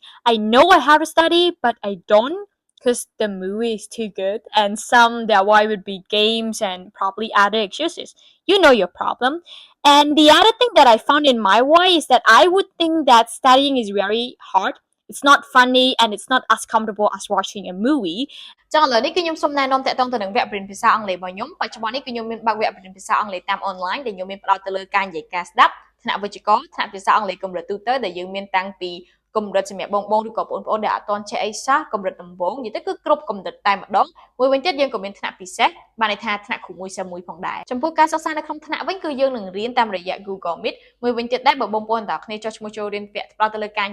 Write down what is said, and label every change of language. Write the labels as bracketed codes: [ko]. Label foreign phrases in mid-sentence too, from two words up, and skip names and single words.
[en] I know I have to study, but I don't because the movie is too good, and some that why would be games and probably other excuses. You know your problem. And the other thing that I found in my why is that I would think that studying is very hard. It's not funny and it's not as comfortable as watching a movie. [km] ចឹងឥឡូវនេះគឺខ្ញុំសូមណែនាំតាក់ទងទៅនឹងវគ្គបរិញ្ញាបត្រភាសាអង់គ្លេសរបស់ខ្ញុំបច្ចុប្បន្ននេះគឺខ្ញុំមានបើកវគ្គបរិញ្ញាបត្រភាសាអង់គ្លេសតាមអនឡាញដែលខ្ញុំមានផ្ដោតទៅលើការនិយាយការស្ដាប់ថ្នាក់វិជ្ជាករថ្នាក់ភាសាអង់គ្លេសកម្រិតទូទៅដែលយើងមានតាំងពីកម្រិតសម្រាប់បងឬក៏បងប្អូនដែលអត់ទាន់ចេះអីសោះកម្រិតដំបូងនិយាយទៅគឺគ្រប់កម្រិតតែម្ដងមួយវិញទៀតយើងក៏មានថ្នាក់ពិសេសបានន័យថាថ្នាក់គ្រូមួយសិស្សមួយផងដែរចំពោះការសិក្សានៅក្នុងថ្នាក់វិញគឺយើងនឹងរៀនតាមរយៈ Google Meet មួយវិញទៀតដែរបើបងប្អូនទាំងអស់គ្នាចុះឈ្មោះចូលរៀនវគ្គផ្ដោតទៅលើការនិ